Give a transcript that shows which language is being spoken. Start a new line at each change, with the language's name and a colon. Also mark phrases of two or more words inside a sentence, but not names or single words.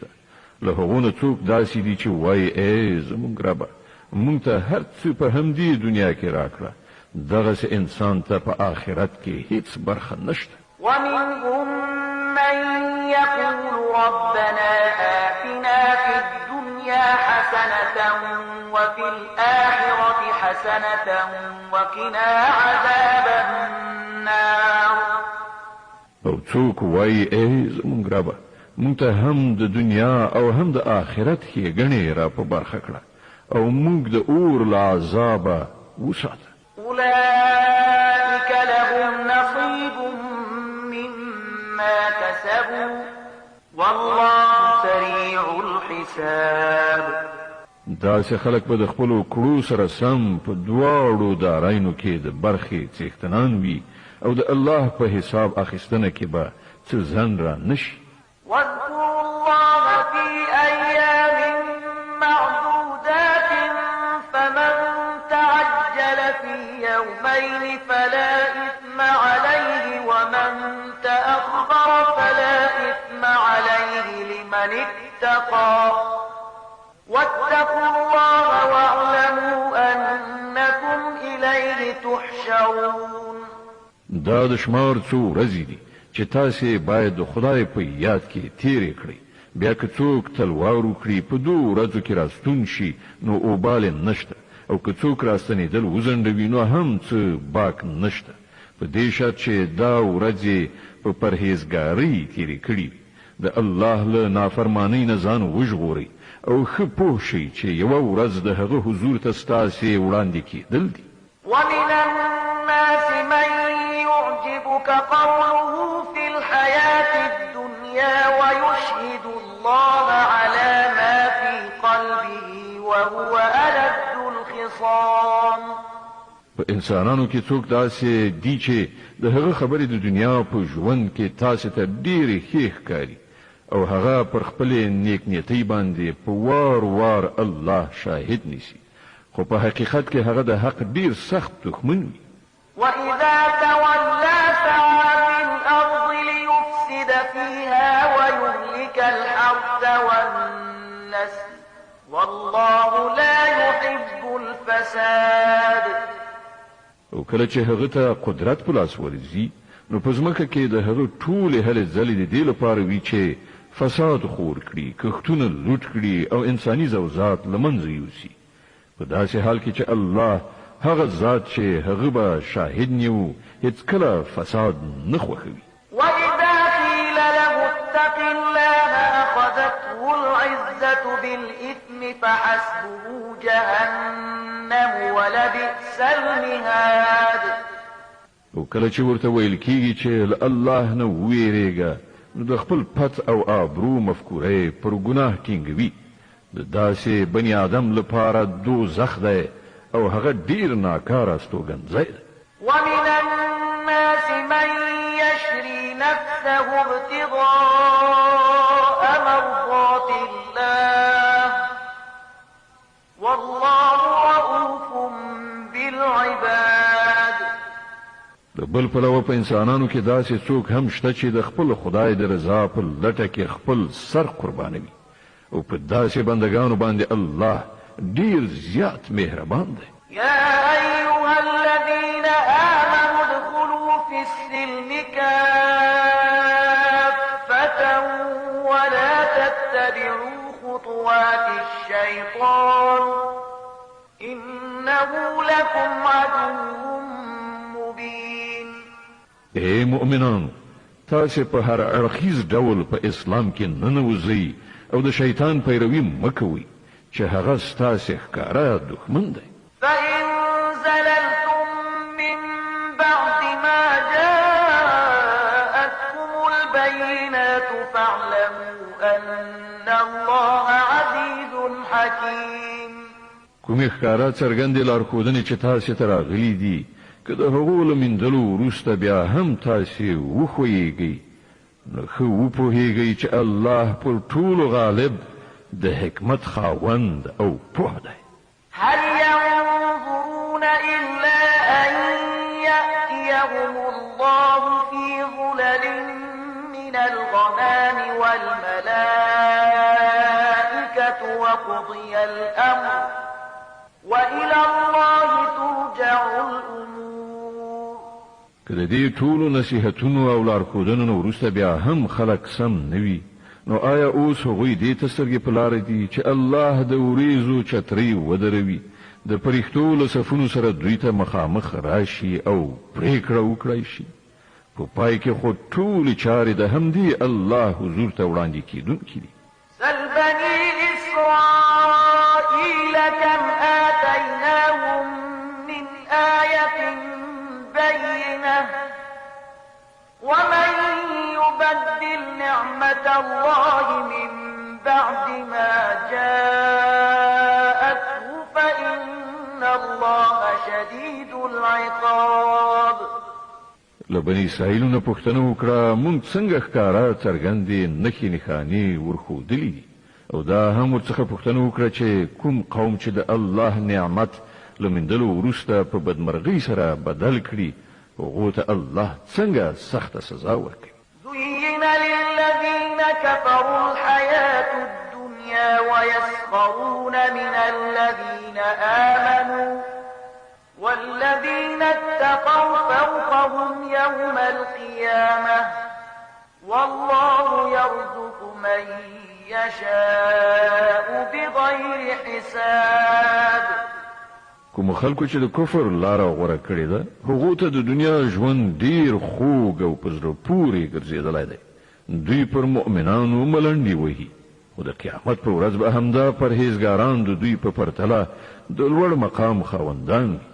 Pashto: له هغو نه څوک داسې دي چې وایي ای زموږ ربه موږ ته هر څه په همدې دنیا کې راکړه دغسې انسان ته په آخرت کې هیڅ برخه نشته.
Arabic: ومنهم من يقول ربنا آتنا في الدنيا حسنة وفي الآخرة حسنة وقنا عذاب النار.
Pashto: او څوک وایي ای زموږ ربه موږ ته هم د دنیا او هم د آخرت ښېګڼې را په برخه کړه او موږ د اور له عذابه وساته.
Arabic: أولئك لهم نصيب مما كسبوا والله سريع الحساب.
Pashto: داسې خلک به د خپلو کړو سره سم په دواړو دارایانو کې د برخې څښتنان وي او د الله په حساب اخیستنه کې به څه ځنډ را نشي.
Arabic: واذكروا الله في أيام معدودات فمن تعجل في يومين فلا إثم عليه ومن تأخر فلا إثم عليه لمن اتقى واتقوا الله واعلموا أنكم إليه تحشرون.
Pashto: دا د شمار څو ورځې دي چې تاسې باید د خدای په یاد کې تیرې کړئ بیا که څوک تلوار وکړي په 2 ورځو کې راستون شي نو اوبال نشته او که څوک راستنېدل وځنډوي نو هم څه باک نشته په دې شرط چې دا ورځې په پرهیزګارۍ تیرې کړي د الله له نافرمانۍ نه ځان وژغورئ او ښه پوه شئ چې یوه ورځ د هغه حضور ته ستاسې وړاندې کېدل دي.
Arabic: ومن الناس من يعجبك قوله في الحياة الدنيا ويشهد الله على ما في قلبه وهو ألد الخصام.
Pashto: په انسانانو کې څوک داسې دي چې د هغه خبرې د دنیا په ژوند کې تاسو ته ډېرې ښې ښکاري او هغه پر خپلې نیکنیتۍ باندې په وار وار الله شاهد نیسي خو په حقیقت کې هغه د حق ډېر سخت دښمن وي.
Arabic: وإذا تولى سعى في الأرض ليفسد فيها ويهلك الحرث والنسل والله لا يحب الفساد.
Pashto: او کله چې هغه ته قدرت په لاس ورځي نو په ځمکه کې د هغه ټولې هلې ځلې د دې لپاره وي چې فساد خور کړي کښتونه لوټ کړي او انساني زوزات له منځه یوسي په داسې حال کې چې الله هغه ذات چې هغه به شاهد نیو هیڅکله فساد نه خوښوي.
Arabic: وإذا قيل له اتق الله أخذته العزة بالإثم فحسبه جهنم ولبئس المهاد.
Pashto: او کله چې ورته ویل کېږي چې الله نه ویریږه نو د خپل پت او آبرو مفکوره پر ګناه ټینګوي د داسې بني آدم لپاره دوزخ دی او هغه ډیر ناکاره استوګنځی دی.
Arabic: ومن الناس من يشري نفسه ابتغاء مرضات الله والله رؤوف بالعباد.
Pashto: د بل پلوه په انسانانو کې داسې څوک هم شته چې د خپل خدای د رضا په لټه کې خپل سر قربانوي او په داسې بندگانو باندې الله ډیر زیات مهربان دی.
Arabic: يا أيها الذين آمنوا ادخلوا في السلم كافة ولا تتبعوا خطوات الشيطان إنه لكم عدو مبين.
Pashto: اے مؤمنانو، تاسې په هر اړخیز ډول په اسلام کې ننوځئ او د شیطان پیروي مه کوئ چې هغه ستاسې ښکاره دښمن دی.
Arabic: فإن زللتم من بعد ما جاءتكم البينات فاعلموا أن الله عزيز حكيم.
Pashto: کومې ښکاره څرګندې لارښودنې چې تاسې ته راغلي دي، که د هغو له میندلو وروسته بیا هم تاسې وښویېږئ، نو ښه وپوهېږئ چې الله پر ټولو غالب د حکمت خاوند او پوه دی.
Arabic: هل ينظرون إلا أن يأتيهم الله في ظلل من الغمام والملائكة وقضي الأمر وإلى الله ترجع الأمور.
Pashto: که د دې ټولو نصیحتونو او لارښودنو نه وروسته بیا هم خلک سم نه وي، نو آیا اوس هغوی دې ته سترګې په لاره دي چې الله د وریځو چترۍ ودروي، د پرښتو له صفونو سره دوی ته مخامخ راشي او پرېکړه وکړای شي؟ په پای کې خو ټولې چارې د همدې الله حضور ته وړاندې کېدونکي دي.
Arabic: سل بني إسرائيل كم آتيناهم من آية بينة ومن يبدل نعمة الله من بعد ما جاءته فإن الله شديد العقاب.
Pashto: لبني اسرائیل نه پوښتنه وکړه، مونږ څنګه ښکارا څرګندې نښې نښانې ورښودلې دي، او دا هم ورڅخه پوښتنه وکړه چې کوم قوم چې د الله نعمت له میندلو وروسته په بدمرغۍ سره بدل کړي، هغو ته الله څنګه سخته سزا ورکوي.
Arabic: زين للذين كفروا الحياة الدنيا ويسخرون من الذين آمنوا والذين اتقوا فوقهم يوم القيامة والله يرزق من يشاء بغير حساب.
Pashto: کوم خلکو چې د کفر لاره غوره کړې ده، هغو ته د دنیا ژوند ډیر خوږ او په زړه پورې ګرځېدلی دی. دوی پر مؤمنانو ملنډې وهي، خو د قیامت په ورځ به همدا پرهیزګاران د دوی په پرتله د لوړ مقام خاوندان وي.